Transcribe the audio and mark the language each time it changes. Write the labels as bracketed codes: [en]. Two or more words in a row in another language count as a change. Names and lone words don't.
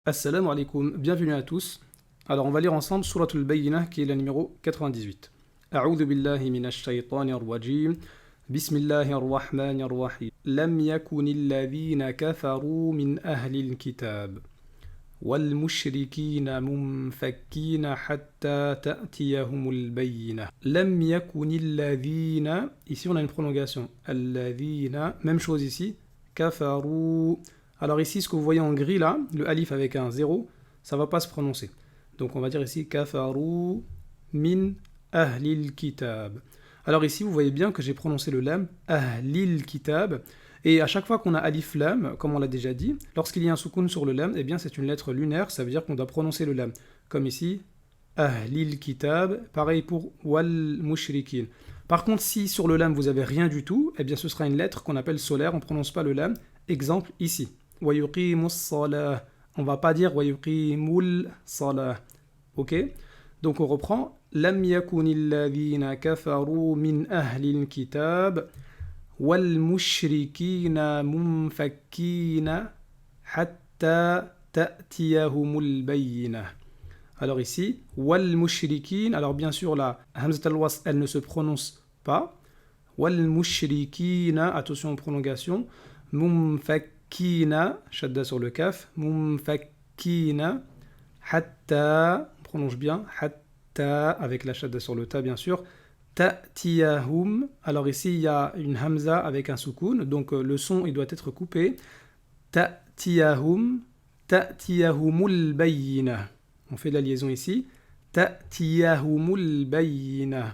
[ar] السلام عليكم, [fr] bienvenue à tous. Alors on va lire ensemble Surat al-Bayyinah qui est la numéro 98. [ar] أعوذ بالله من الشيطان الرجيم. بسم الله الرحمن الرحيم. لم يكن الذين كفروا من أهل الكتاب. والمشركين منفكين حتى تأتيهم البينة. لم يكن الذين. [fr] Ici on a une prolongation. Al-ladhina. Même chose ici. Kafaru. Alors ici, ce que vous voyez en gris là, le alif avec un 0, ça ne va pas se prononcer. Donc on va dire ici [ar] كفروا من أهل الكتاب. [fr] Alors ici, vous voyez bien que j'ai prononcé le lam [ar] أهل الكتاب. [fr] Et à chaque fois qu'on a [ar] ألف لام, [fr] comme on l'a déjà dit, lorsqu'il y a un soukoun sur le lam, eh bien c'est une lettre lunaire, ça veut dire qu'on doit prononcer le lam. Comme ici, [ar] أهل الكتاب, [fr] pareil pour [ar] والمشركين. [fr] Par contre, si sur le lam vous avez rien du tout, eh bien ce sera une lettre qu'on appelle solaire, on ne prononce pas le lam. Exemple ici. [ar] وَيُقِيمُ الصَّلَاةِ. [fr] On va pas dire [ar] وَيُقِيمُ الصَّلَاةِ. [fr] Ok. Donc on reprend. لَمْ يَكُنِ الَّذِينَ كَفَرُوا مِنْ أَهْلِ الْكِتَابِ وَالْمُشْرِكِينَ مُنْفَكِّينَ حَتَّى تَأْتِيَهُمُ الْبَيِّنَةِ. Alors ici, وَالْمُشْرِكِينَ. Alors bien sûr la [ar] همزة الوصل, [fr] elle ne se prononce pas. وَالْمُشْرِكِينَ. Attention aux prolongations. Mumfakkina, shadda sur le kaf, mumfakkina, hatta, on prononce bien, hatta, avec la shadda sur le ta bien sûr, ta'tiyahum. Alors ici il y a une hamza avec un soukoun, donc le son il doit être coupé. [ar] تأتيهم، تأتيهم البينة. [fr] On fait la liaison ici. [ar] تأتيهم البينة.